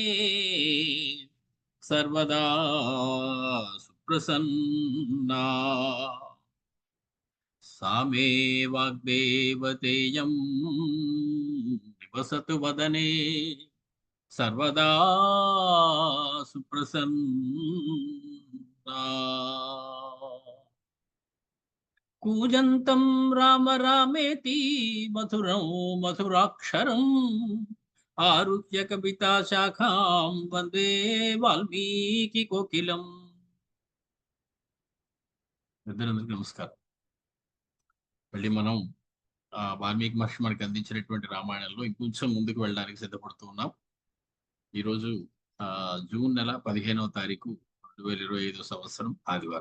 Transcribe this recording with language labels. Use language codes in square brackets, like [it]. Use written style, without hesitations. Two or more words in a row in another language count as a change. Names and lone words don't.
[sa] सर्वदा सुप्रसन्ना सा मे वाग्देवतेयं निवसतु वदने सर्वदा सुप्रसन्ना कूजन्तं राम रामेति मधुरं मधुराक्षरम् आरुह्य कविता शाखां वन्दे वाल्मीकि कोकिलम्. [te] పెద్దలందరికీ నమస్కారం. మళ్ళీ మనం వాల్మీకి మహర్షి మనకి అందించినటువంటి రామాయణంలో ఇంకొంచెం ముందుకు వెళ్ళడానికి సిద్ధపడుతూ ఉన్నాం. ఈరోజు జూన్ నెల 15వ తారీఖు 2025 సంవత్సరం ఆదివారం.